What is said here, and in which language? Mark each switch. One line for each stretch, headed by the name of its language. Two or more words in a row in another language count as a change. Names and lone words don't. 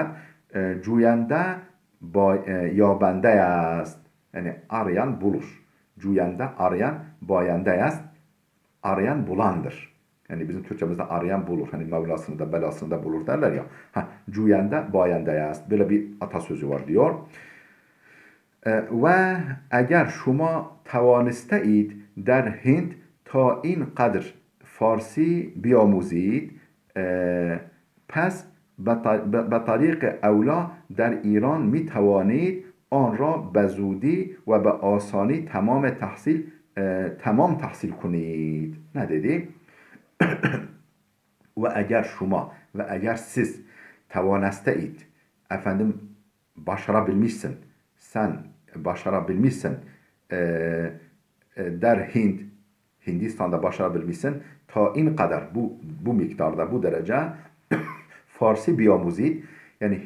Persian: جوینده یابنده است.
Turkish: Yani arayan bulur. Cuyende arayan
Persian: یابنده است.
Turkish: Arayan bulandır. Yani bizim Türkçemizde arayan bulur. Hani Mevlasını da belasını da bulur derler ya.
Persian: جوینده یابنده است.
Turkish: Böyle bir atasözü var diyor.
Persian: و اگر شما توانسته اید در هند تا این قدر فارسی بیاموزید پس به طریق اولا در ایران می توانید آن را به زودی و به آسانی تمام تحصیل کنید. نه dedi? و اگر شما و اگر siz توانسته اید
Turkish: efendim başarabilmişsin sen başarabilmişsin
Persian: der Hindistan'da
Turkish: başarabilmişsin
Persian: تا این قدر
Turkish: bu miktarda bu derece
Persian: فارسی بیاموزید
Turkish: yani